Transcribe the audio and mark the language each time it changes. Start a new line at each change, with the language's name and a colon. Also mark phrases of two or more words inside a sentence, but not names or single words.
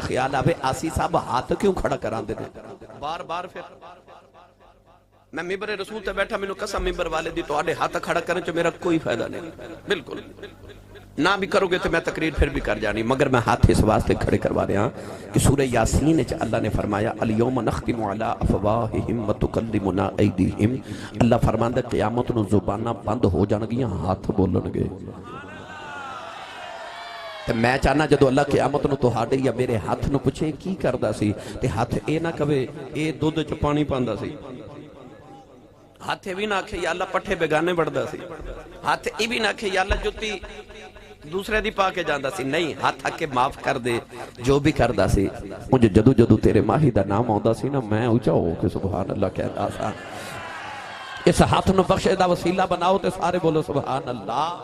Punjabi: خیال آوے آسی صاحب ہتھ کیوں کھڑا کراندے نے بار بار فیر میں منبر رسول تے بیٹھا مینوں قسم منبر والے دی تہاڈے ہتھ کھڑا کرنے چ میرا کوئی فائدہ نہیں بالکل نا وی کرو گے تو میں تقریر فیر وی کر جانی مگر میں ہتھ اس واسطے کھڑے کروا رہا کہ سورہ یٰسین چ اللہ نے فرمایا
Arabic: اليوم نختم على أفواههم و تكلمنا أيديهم
Punjabi: اللہ فرماندا قیامت نوں زباناں بند ہو جاݨگیاں ہتھ بولݨگے تے میں چاہنا جدوں اللہ قیامت نوں تہاڈے یا میرے ہتھ نوں پچھے کی کردا سی تے ہتھ اے نا کوے اے دودھ چ پانی پاندا سی ہتھ وی نا آکھے
Arabic: يا الله
Punjabi: پٹھے بیگانے وڈھدا سی ہتھ اے وی نا آکھے
Arabic: يا الله
Punjabi: جتی دوجے دی پا کے جاندا سی نہیں ہتھ آکے معاف کر دے جو وی کردا سی مجھے جدوں جدوں تیرے ماہی دا نام آؤندا سی نا میں اچا ہو کے
Arabic: سبحان الله
Punjabi: کہندا سا اس ہتھ نوں بخشے دا وسیلہ بناؤ تے سارے بولو
Arabic: سبحان الله.